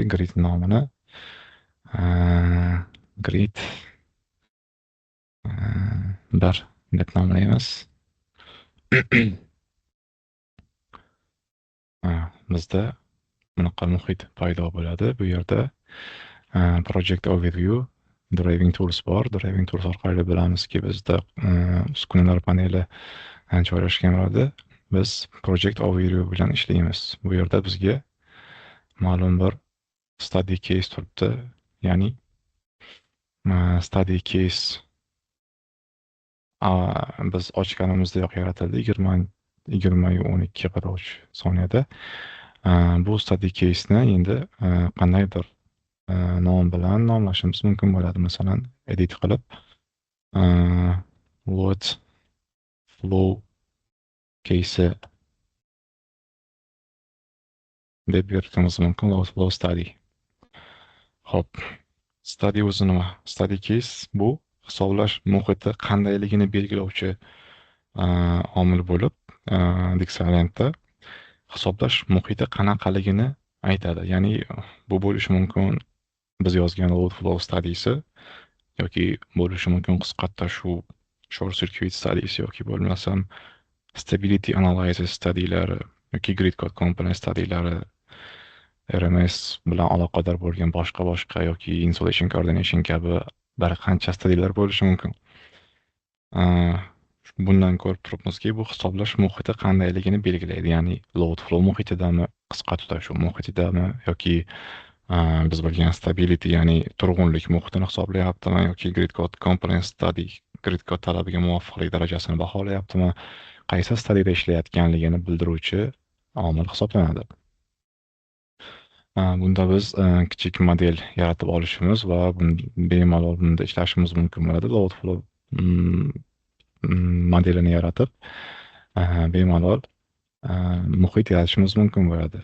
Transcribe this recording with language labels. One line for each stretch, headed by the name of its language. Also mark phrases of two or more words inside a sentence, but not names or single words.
Uzbek: Grid nomini grid 1 deb nomlaymiz. Bizda bunaqa muhit paydo bo'ladi. Bu yerda
English: project overview, driving tools
Uzbek: bor.
English: Driving tools
Uzbek: orqali bilamizki, bizda uskunalar paneli joylashgan bo'ladi. Biz
English: project overview
Uzbek: bilan ishlaymiz. Bu yerda bizga ma'lum bir
English: study case
Uzbek: turibdi. Ya'ni
English: study case
Uzbek: biz ochganimizda yaratildi 20:12:43 bu
English: study case'ni
Uzbek: endi qandaydir nom bilan nomlashimiz mumkin bo'ladi. Masalan, edit qilib
English: load flow case
Uzbek: deb yuritishimiz mumkin.
English: Load flow study.
Uzbek: Xo'p, study o'zi nima?
English: Study case
Uzbek: bu hisoblash muhiti qandayligini belgilovchi omil bo'lib, Dixielandda hisoblash muhiti qanaqaligini aytadi. Ya'ni bu bo'lishi mumkin biz yozgan
English: load flow studiesi
Uzbek: yoki bo'lishi mumkin qisqatda shu
English: short circuit studies
Uzbek: yoki bo'lmasam
English: stability analysis
Uzbek: studilari yoki
English: grid code component
Uzbek: studilari, RMS bilan aloqador bo'lgan boshqa yoki
English: insulation coordination
Uzbek: kabi bir qancha studiyalar bo'lishi mumkin. Bundan ko'rib turibmizki, bu hisoblash muhiti qandayligini belgilaydi. Ya'ni
English: load flow
Uzbek: muhitidami, qisqa tutashuv muhitidami yoki biz bilgan stability, ya'ni turg'unlik muhitini hisoblayaptimi yoki
English: grid code component study, grid code
Uzbek: talabiga muvofiqlik darajasini baholayaptimi, qaysi studiyada ishlayotganligini bildiruvchi omil hisoblanadi. Bunda biz kichik model yaratib olishimiz va bemalol bunda ishlashimiz mumkin bo'ladi.
English: Load flow
Uzbek: modelini yaratib bemalol muhit yaratishimiz mumkin bo'ladi.